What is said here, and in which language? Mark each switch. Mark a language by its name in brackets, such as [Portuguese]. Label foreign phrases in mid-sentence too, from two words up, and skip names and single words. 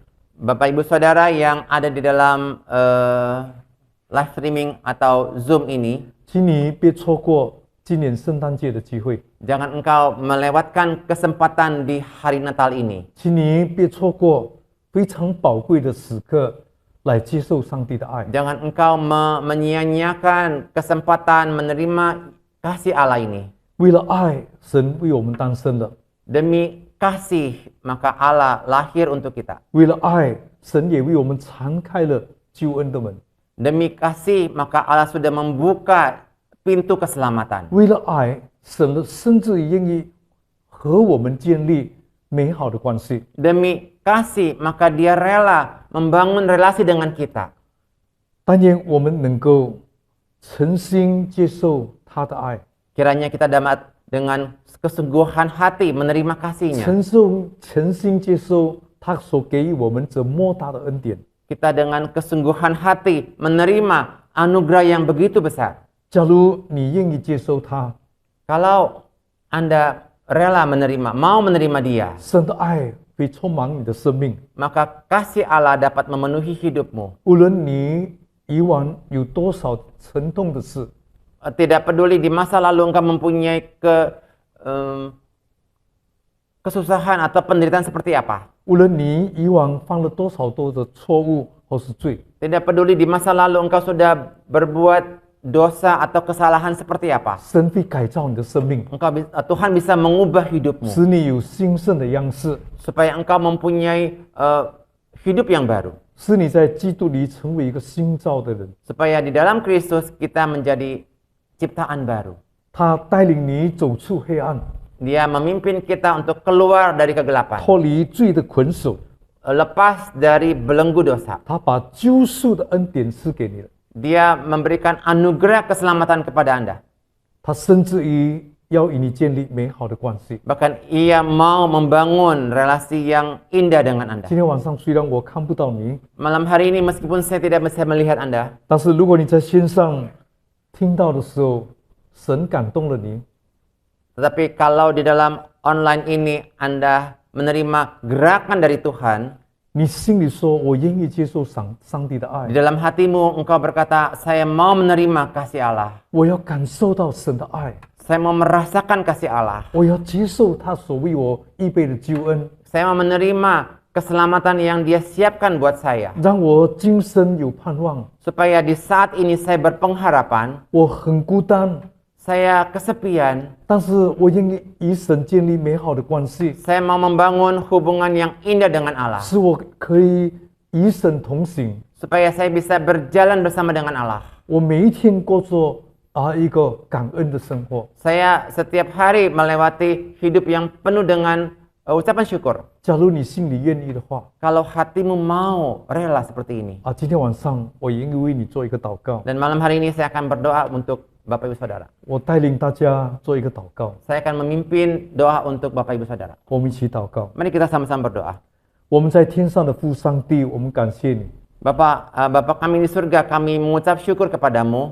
[Indonesian] Bapak Ibu Saudara yang ada di dalam [English] live streaming [Indonesian] atau Zoom ini, [Chinese] 请你别错过今年圣诞节的机会， [Indonesian] jangan engkau melewatkan kesempatan di hari Natal ini. [Chinese] 请你别错过非常宝贵的时刻来接受上帝的爱。 [Indonesian] Jangan engkau menyia-nyiakan kesempatan menerima kasih Allah ini. [Chinese] 为了爱，神为我们诞生了； [Indonesian] Demi kasih, maka Allah lahir untuk kita. [Chinese] 为了爱，神也为我们敞开了救恩的门； [Indonesian] Demi kasih, maka Allah sudah membuka pintu keselamatan. [Chinese] 为了爱，神甚至愿意和我们建立美好的关系。 [Indonesian] Demi kasih, maka Dia rela membangun relasi dengan kita. [Chinese] 但愿我们能够诚心接受他的爱， [Indonesian] Kiranya kita dapat dengan kesungguhan hati menerima kasih-Nya. [Chinese] 诚心接受他所给予我们这莫大的恩典。 [Indonesian] Kita dengan kesungguhan hati menerima anugerah yang begitu besar. [Chinese] 假如你愿意接受他， [Indonesian] Kalau Anda rela menerima, mau menerima Dia, [Chinese] 神的爱会充满你的生命。 [Indonesian] maka kasih Allah dapat memenuhi hidupmu. [Chinese] 无论你以往有多少沉痛的事， [Indonesian] Tidak peduli di masa lalu engkau mempunyai kesusahan atau penderitaan seperti apa. [Chinese] 无论你以往犯了多少多的错误或是罪， [Indonesian] Tidak peduli di masa lalu engkau sudah berbuat dosa atau kesalahan seperti apa. [Chinese] 神会改造你的生命， [Indonesian] Tuhan bisa mengubah hidupmu [Chinese] 使你有兴盛的样式， [Indonesian] supaya engkau mempunyai hidup yang baru. [Chinese] 使你在基督里成为一个新造的人。 [Indonesian] supaya di dalam Kristus kita menjadi ciptaan baru. [Chinese] 他带领你走出黑暗， [Indonesian] Dia memimpin kita untuk keluar dari kegelapan, [Chinese] 脱离罪的捆锁。 [Indonesian] lepas dari belenggu dosa. [Chinese] 他把救赎的恩典赐给你了。 [Indonesian] Dia memberikan anugerah keselamatan kepada Anda. [Chinese] 他甚至于要与你建立美好的关系。 [Indonesian] Bahkan ia mau membangun relasi yang indah dengan Anda. [Chinese] 今天晚上虽然我看不到你， [Indonesian] Malam hari ini meskipun saya tidak bisa melihat Anda, [Chinese] 但是如果你在线上听到的时候，神感动了你， [Indonesian] tetapi kalau di dalam online ini Anda menerima gerakan dari Tuhan, [Chinese] 你心里说：“我愿意接受上帝的爱 [Indonesian] di，dalam hatimu engkau berkata, saya mau menerima kasih Allah. [Chinese] 我要感受到神的爱， [Indonesian] Saya mau merasakan kasih Allah. [Chinese] 我要接受他所为我预备的救恩， [Indonesian] Saya mau menerima keselamatan yang Dia siapkan buat saya. [Chinese] 让我今生有盼望。 [Indonesian] Supaya di saat ini saya berpengharapan, [Chinese] 我很孤单， [Indonesian] saya kesepian, [Chinese] 但是我愿意与神建立美好的关系， [Indonesian] saya mau membangun hubungan yang indah dengan Allah. [Chinese] 使我可以与神同行。 [Indonesian] Supaya saya bisa berjalan bersama dengan Allah. [Chinese] 我每一天过着一个感恩的生活。 [Indonesian] Saya setiap hari melewati hidup yang penuh dengan ucapan syukur. [Chinese] 假如你心里愿意的话， [Indonesian] Kalau hatimu mau rela seperti ini. [Chinese] 今天晚上我愿意为你做一个祷告， [Indonesian] Dan malam hari ini saya akan berdoa untuk Bapak Ibu Saudara. [Chinese] 我带领大家做一个祷告， [Indonesian] Saya akan memimpin doa untuk Bapak Ibu Saudara. [Chinese] 我们一起祷告。 [Indonesian] Mari kita sama-sama berdoa. [Chinese] 我们在天上的父上帝，我们感谢你， [Indonesian] Bapak kami di surga, kami mengucap syukur kepadamu